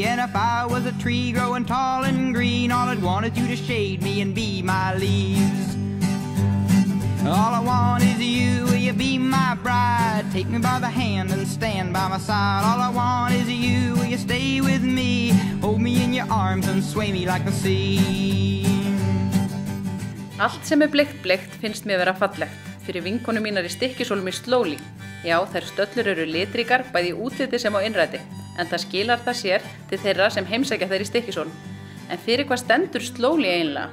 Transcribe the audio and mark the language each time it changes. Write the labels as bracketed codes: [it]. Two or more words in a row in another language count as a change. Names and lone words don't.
[en] And if I was a tree growing tall and green, all I'd want is you to shade me and be my leaves. All I want is you, will you be my bride? Take me by the hand and stand by my side. All I want is you, will you stay with me? Hold me in your arms and sway me like the sea. [is] Allt sem bleikt finnst mér vera fallegt. Fyrir vinkonu mínar í Stykkishólmi Slowly. Já, þær stöllur eru litríkar, bæði í útliti sem á innræti, en það skilar það sér til þeirra sem heimsækja þær í Stykkishólm. En fyrir hvað stendur Slowly eiginlega?